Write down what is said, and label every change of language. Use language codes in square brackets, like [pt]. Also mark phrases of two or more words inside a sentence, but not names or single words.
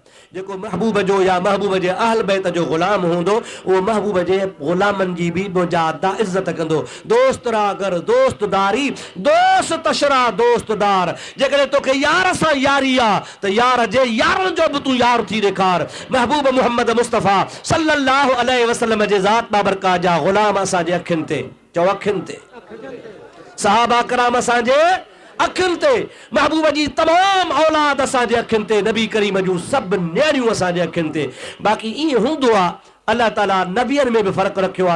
[sd] जेको महबूब जो या महबूब जे अहल बैत जो ग़ुलाम हूंदो उहो महबूब जे ग़ुलामनि जी बि मुजादा इज़त कंदो। [fa] دوست راگر دوستداری، دوست تشرا دوستدار. [sd] जेकॾहिं तोखे यार सां यारी आहे त यार जे यारनि जो बि तूं यार थी ॾेखार। महबूब मुहम्मद मुस्तफ़ा [ar] صلى الله عليه وسلم [sd] जे ज़ात बाबरकात जा ग़ुलाम असांजे अखियुनि ते, चओ अखियुनि ते, सहाबा कराम असांजे अखियुनि ते, महबूब जी तमाम औलाद असांजे अखियुनि ते, नबी करीम जूं सभु नियाणियूं असांजे अखियुनि ते। बाक़ी ईअं हूंदो आहे अल्लाह ताला नबियनि में बि फ़र्क़ु रखियो आहे।